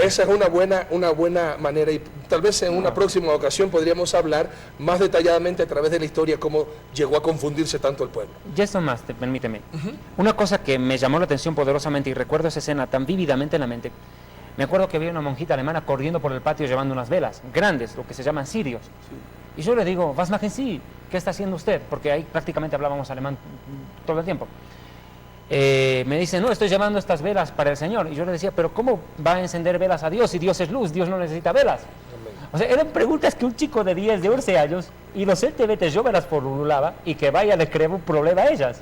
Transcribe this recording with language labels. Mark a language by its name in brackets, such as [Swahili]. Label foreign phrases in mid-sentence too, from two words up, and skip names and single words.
[Spanish] Esa es una buena manera, y tal vez en una próxima ocasión podríamos hablar más detalladamente a través de la historia cómo llegó a confundirse tanto el pueblo. Y eso más, permíteme. Una cosa que me llamó la atención poderosamente y recuerdo esa escena tan vívidamente en la mente. Me acuerdo que había una monjita alemana corriendo por el patio llevando unas velas grandes, lo que se llaman cirios. Sí. Y yo le digo, [German] was machen Sie? [Spanish] ¿Qué está haciendo usted? Porque ahí prácticamente hablábamos alemán todo el tiempo. Me dice, no, estoy llevando estas velas para el Señor. Y yo le decía, pero ¿cómo va a encender velas a Dios si Dios es luz? Dios no necesita velas. Amén. O sea, eran preguntas que un chico de 10, de 11 años inocentemente yo me las formulaba y que vaya le creaba un problema a ellas.